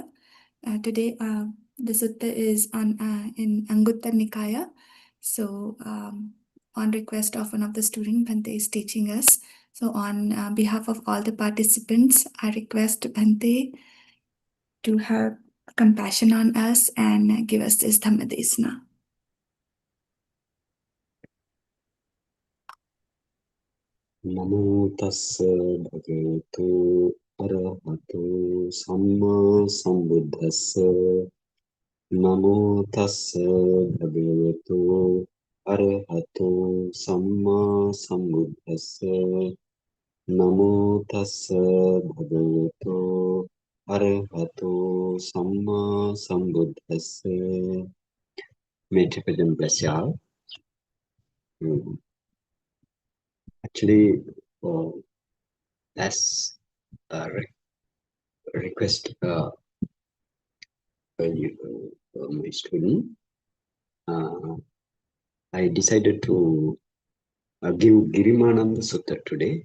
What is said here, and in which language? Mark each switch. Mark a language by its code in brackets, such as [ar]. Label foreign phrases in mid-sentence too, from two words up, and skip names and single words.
[en] Today, the Sutta is in Aṅguttaranikāya. So, on request of one of the students, Bhante is teaching us. So, on behalf of all the participants, I request Bhante to have compassion on us and give us this Dhammadesna. [pi] Namo tassa bhagavato arahato samma sambuddhassa. Namo tassa bhagavato arahato samma sambuddhassa. Namo tassa bhagavato arahato samma sambuddhassa. [en] May Tibetan bless you all. Actually, as a request my student, I decided to give Girimānanda Sutta today.